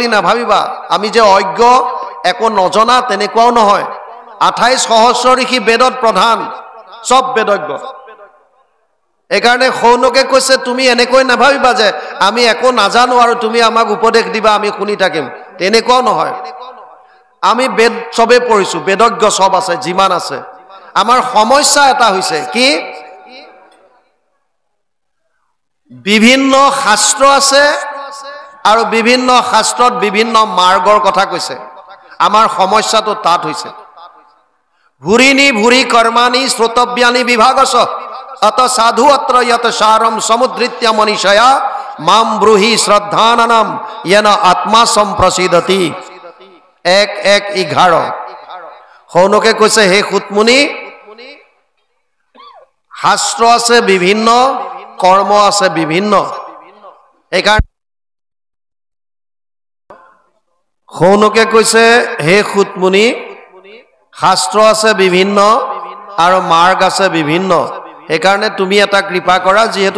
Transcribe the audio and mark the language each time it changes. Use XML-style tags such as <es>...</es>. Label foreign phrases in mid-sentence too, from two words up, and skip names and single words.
<as>নাভাবিবা আমি যে অজ্ঞ একো নজনা তেনেকুৱাও নহয় 28 সহস্ৰ ঋষি বেদত প্ৰধান সব বেদজ্ঞ এইকাৰণে সৌনকে কৈছে তুমি এনেকৈ নাভাবিবা যে আমি একো নাজানো আৰু তুমি আমাক উপদেশ দিবা আমি শুনি থাকিম তেনেকুৱাও নহয় আমি বেদ সবে পঢ়িছো বেদজ্ঞ সব আছে যিমান আছে আমাৰ সমস্যা এটা হৈছে কি বিভিন্ন শাস্ত্ৰ আছে আৰু বিভিন্ন শাস্ত্ৰত বিভিন্ন মাৰ্গৰ কথা কৈছে আমাৰ সমস্যাটো তাত হৈছে</as> <sa>ভুৰিনি ভুৰি কৰ্মানি শ্ৰোতব্যানি বিভাগস अत साधु अत्र यत सारम समुद्रित्य मनीषया माम ब्रूहि श्रद्धाननम येन आत्मा संप्रसिद्धति 1:11 সৌনকে কৈছে হে সুতমুনি শাস্ত্ৰ আছে বিভিন্ন কৰ্ম আছে বিভিন্ন এইকাৰণে সৌনকে কৈছে হে সুতমুনি শাস্ত্ৰ আছে বিভিন্ন আৰু মাৰ্গ আছে বিভিন্ন এইকাৰণে তুমি এটা কৃপা কৰা যেহেতু</sa>